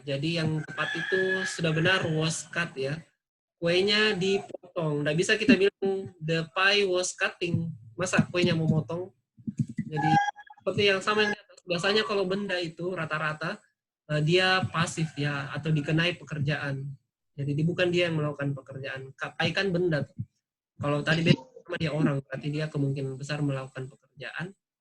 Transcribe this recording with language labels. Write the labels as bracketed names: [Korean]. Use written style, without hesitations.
[Indonesian] Jadi yang tepat itu sudah benar was cut ya. Kuenya dipotong. Nggak bisa kita bilang [English] the pie was cutting. [Indonesian] Masa kuenya memotong? Jadi seperti yang sama yang di atas. Biasanya kalau benda itu rata-rata dia pasif ya, atau dikenai pekerjaan. Jadi bukan dia yang melakukan pekerjaan. Pie kan benda. Kalau tadi beda sama dia orang, berarti dia kemungkinan besar melakukan pekerjaan.